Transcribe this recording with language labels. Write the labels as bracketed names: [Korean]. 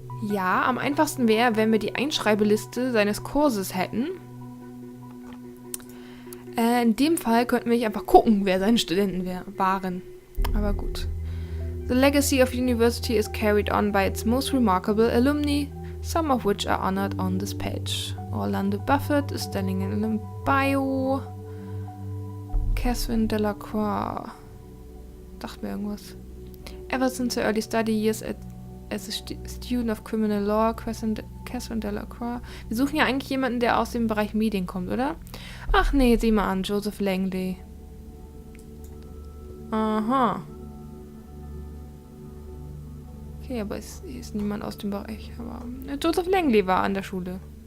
[German] Ja, am einfachsten wäre, wenn wir die Einschreibeliste seines Kurses hätten. In dem Fall könnten wir nicht einfach gucken, wer seine Studenten waren. Aber gut. [English] The legacy of university is carried on by its most remarkable alumni, some of which are honored on this page. Orlando Buffett is standing in a bio. Catherine Delacroix. [German] Dachte mir irgendwas. [English] Ever since her early study years as a student of criminal law, Catherine Delacroix. [German] Wir suchen ja eigentlich jemanden, der aus dem Bereich Medien kommt, oder? Ach nee, sieh mal an, Joseph Langley. Aha. Okay, aber es ist niemand aus dem Bereich. Aber Joseph Langley war an der Schule.